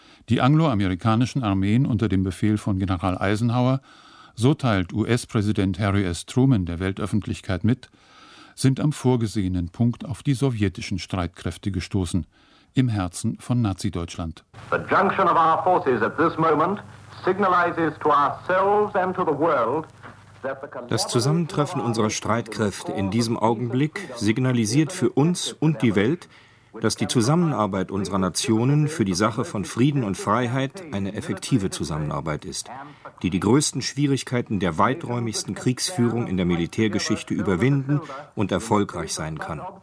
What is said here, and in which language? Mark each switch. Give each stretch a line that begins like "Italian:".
German: Die angloamerikanischen Armeen unter dem Befehl von General Eisenhower, so teilt US-Präsident Harry S. Truman der Weltöffentlichkeit mit, sind am vorgesehenen Punkt auf die sowjetischen Streitkräfte gestoßen, im Herzen von Nazi-Deutschland.
English: The junction of our forces at this moment signalizes to ourselves and to the world.
German: Das Zusammentreffen unserer Streitkräfte in diesem Augenblick signalisiert für uns und die Welt, dass die Zusammenarbeit unserer Nationen für die Sache von Frieden und Freiheit eine effektive Zusammenarbeit ist, die die größten Schwierigkeiten der weiträumigsten Kriegsführung in der Militärgeschichte überwinden und erfolgreich sein kann.